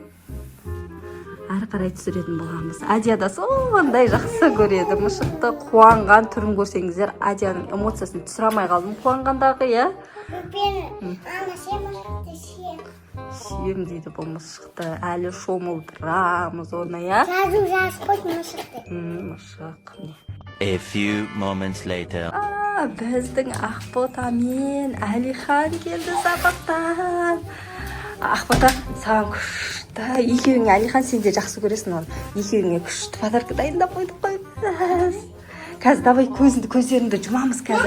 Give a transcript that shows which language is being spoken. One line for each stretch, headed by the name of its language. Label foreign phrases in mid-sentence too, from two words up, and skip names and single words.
Kazakh: Әрі қарай түсіретін боламыз. Әдия да сондай жақсы көреді. Мышықты қуанған түрін көрсеңіздер, Әдияның эмоциясын түсіре алмай қалдым. Қуанғандағы, иә? Сүйем дейді бұл мышықты. Әлі шомылдырамыз оны, иә? Мышық.
English: A few moments later.
Kazakh: Біздің Ақбота мен Әлихан келді сабақтан. Ақбота, саған күшті. Екеуіңе, Әлихан, сен де жақсы көресің оны. Екеуіңе күшті подарка дайындап қойдық қой біз. Қазір давай көздеріңді жұмамыз қазір.